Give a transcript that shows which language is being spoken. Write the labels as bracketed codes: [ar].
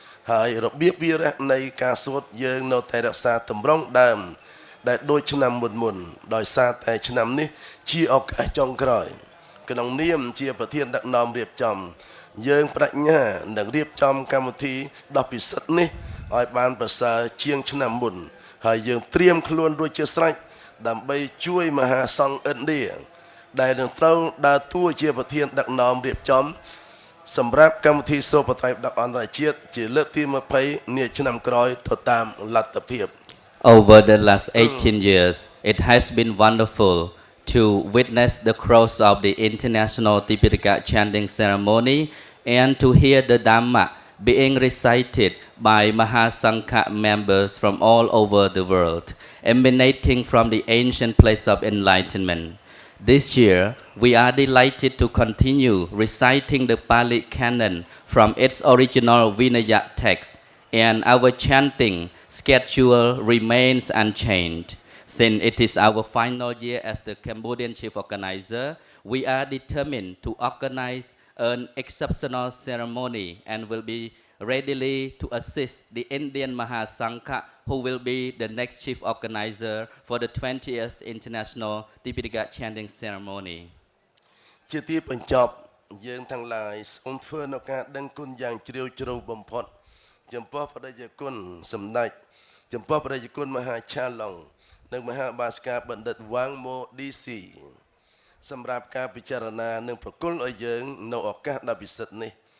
[km] ហើយរបៀបវារៈនៃការសូត្រយើងនៅតែរក្សាទម្រង់ដើមដែលដូចឆ្នាំមុនដោយសារតែឆ្នាំនេះជាឱកាសចុងក្រោយក្នុងនាមជាប្រធានដឹកនាំរៀបចំយើងបញ្ញានឹងរៀបចំកម្មវិធីដ៏ពិសិដ្ឋនេះឲ្យបានប្រសើរជាងឆ្នាំមុនហើយយើងត្រៀមខ្លួនរួចជាស្រេចដើម្បីជួយមហាសង្ឃឥណ្ឌា ដែលនឹងត្រូវដើរតួជាប្រធានដឹកនាំរៀបចំសម្រាប់កម្មវិធីសូត្របត្រៃបិដកអន្តរជាតិជាលើកទី20នាឆ្នាំក្រោយទៅតាមលទ្ធភាព [en] Over the last 18 years, it has been wonderful to witness the close of the International Tipitaka Chanting Ceremony and to hear the Dhamma being recited by Mahasangha members from all over the world, emanating from the ancient place of enlightenment. This year, we are delighted to continue reciting the Pali Canon from its original Vinaya text, and our chanting schedule remains unchanged. Since it is our final year as the Cambodian chief organizer, we are determined to organize an exceptional ceremony and will be readily to assist the Indian Mahasangha, who will be the next chief organizer for the 20th International Tipitaka Chanting Ceremony. [km] ជាទីបញ្ចប់យើងទាំងឡាយសូមធ្វើនៅការដឹងគុណយ៉ាងជ្រាលជ្រៅបំផុតចំពោះបដិគុណសម្ដេចចំពោះបដិគុណមហាឆាឡុងនិងមហាបាសកាបណ្ឌិតវ៉ាងម៉ូឌីស៊ីសម្រាប់ការពិចារណានិងប្រគល់ឲ្យយើងនៅឱកាសដ៏ពិសិដ្ឋនេះ